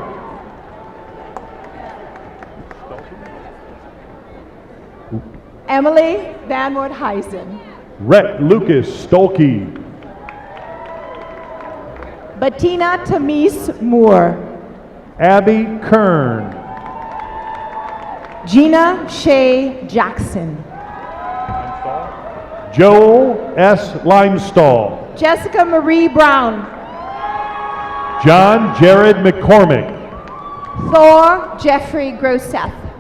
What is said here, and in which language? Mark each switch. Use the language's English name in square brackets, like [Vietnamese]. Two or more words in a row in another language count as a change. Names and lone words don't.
[English] Emily Van Woodheisen. Rhett Lucas Stolke. Bettina Tamise Moore. Abby Kern. Gina Shea Jackson. Joel S. Limestall. Jessica Marie Brown. John Jared McCormick. Thor Jeffrey Groseth.